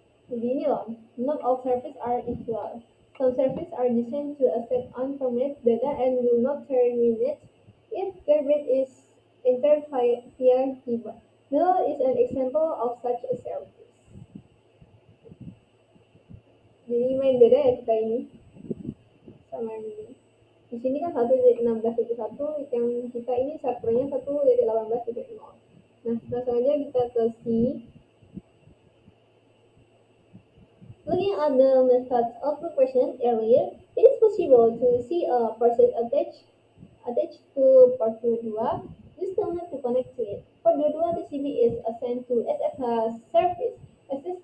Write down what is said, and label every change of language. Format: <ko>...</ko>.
<id>Jadi ini loh,</id> <en>not all services are equal. Some services are designed to accept unformatted data and will not terminate if garbage is entered via keyboard. Null is an example of such a service.</en> <id>Jadi main beda ya kita ini sama yang ini. Di sini kan 1.16.1, yang kita ini servernya 1.18.0. Nah, langsung aja kita ke C.</id> <en>Looking at the methods of the question earlier, it is possible to see a person attached to port 22. Use Telnet to connect to it. Port 22 TCP is assigned to SSH service. SS</en>